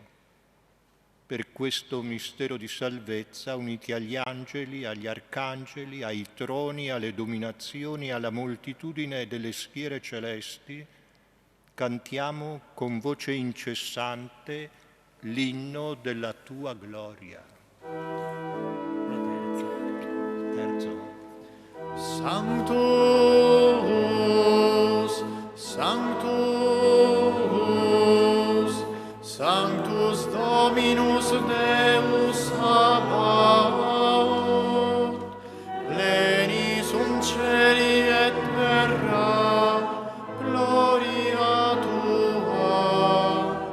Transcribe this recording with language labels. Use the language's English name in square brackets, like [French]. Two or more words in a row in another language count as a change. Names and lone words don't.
[Italian] Per questo mistero di salvezza, uniti agli angeli, agli arcangeli, ai troni, alle dominazioni, alla moltitudine delle schiere celesti, cantiamo con voce incessante l'inno della Tua gloria. [Latin] Sanctus, Sanctus, Sanctus Dominus Deus Sabaoth, pleni sunt cieli et terra, gloria Tua,